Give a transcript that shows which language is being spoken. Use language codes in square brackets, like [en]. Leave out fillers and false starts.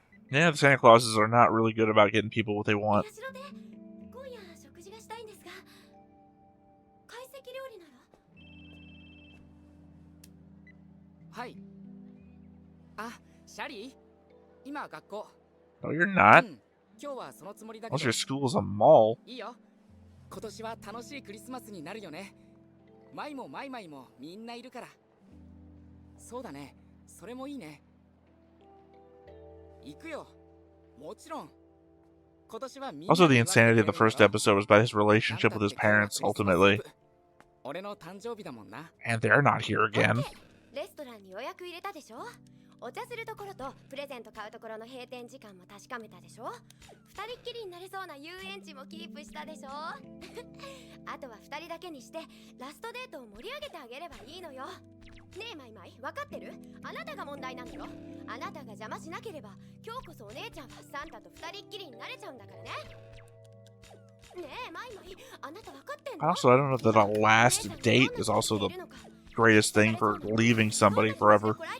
[en] Yeah, the Santa Clauses are not really good about getting people what they want. [ja] 社で今夜食事がしたいんですが、懐石料理なら。はい。あ、シャリー？今学校。 [en] No, you're not. [ja] 今日はそのつもりだけ [en] Unless [ja] ど。 [en] your school is a mall. [ja] いいよ。今年は楽しいクリスマスになるよね。マイもマイマイもみんないるから。そうだね。それもいいね。行くよ。もちろん。 [en] Also, the insanity of the first episode was by his relationship with his parents, ultimately. And they're not here again. [ja] レストランに予約入れたでしょ。お茶するところとプレゼント買うところの閉店時間も確かめたでしょ。二人っきりになれそうな遊園地もキープしたでしょ。あとは二人だけにしてラストデートを盛り上げてあげればいいのよ。ねえマイマイ、分かってる？あなたが問題なのよ。あなたが邪魔しなければ今日こそお姉ちゃんはサンタと二人っきりになれちゃうんだからね。ねえマイマイ、あなた分かってんの？ [en] Also, I don't know that a last date is also the greatest thing for leaving somebody forever.